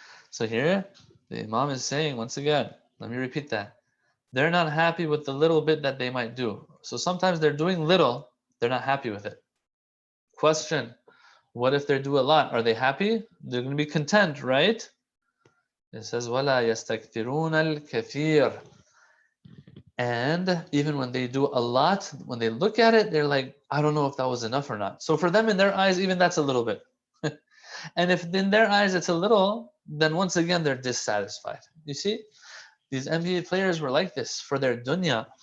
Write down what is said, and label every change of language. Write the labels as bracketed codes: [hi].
[en] So here the Imam is saying, once again, let me repeat that. They're not happy with the little bit that they might do. So sometimes they're doing little, they're not happy with it. Question. What if they do a lot? Are they happy? They're going to be content, right? [ar] It says, وَلَا يَسْتَكْثِرُونَ الْكَثِيرَ. [en] And even when they do a lot, when they look at it, they're like, I don't know if that was enough or not. So for them, in their eyes, even that's a little bit. And if in their eyes it's a little, then once again, they're dissatisfied. You see, these NBA players were like this for their dunya.